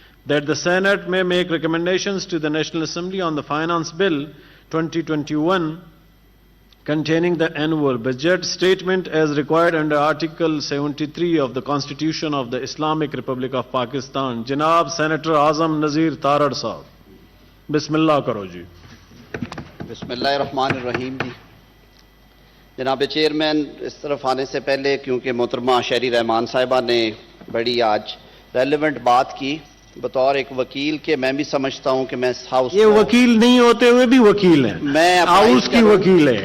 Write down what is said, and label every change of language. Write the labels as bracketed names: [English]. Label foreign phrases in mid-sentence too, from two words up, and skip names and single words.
[English] that the Senate may make recommendations to the National Assembly on the Finance Bill 2021 containing the annual budget statement as required under Article 73 of the Constitution of the Islamic Republic of Pakistan. [Urdu] جناب سینیٹر اعظم نذیر تارڑ صاحب۔ بسم اللہ کرو جی. [Arabic] بسم الله الرحمن الرحيم ji. [Urdu] جناب چیئرمین اس طرف آنے سے پہلے کیونکہ محترمہ شہری رحمان صاحبہ نے بڑی آج ریلیونٹ بات کی، بطور ایک وکیل کے میں بھی سمجھتا ہوں کہ میں اس ہاؤس یہ وکیل نہیں ہوتے ہوئے بھی وکیل ہیں، میں ہاؤس کی وکیل ہے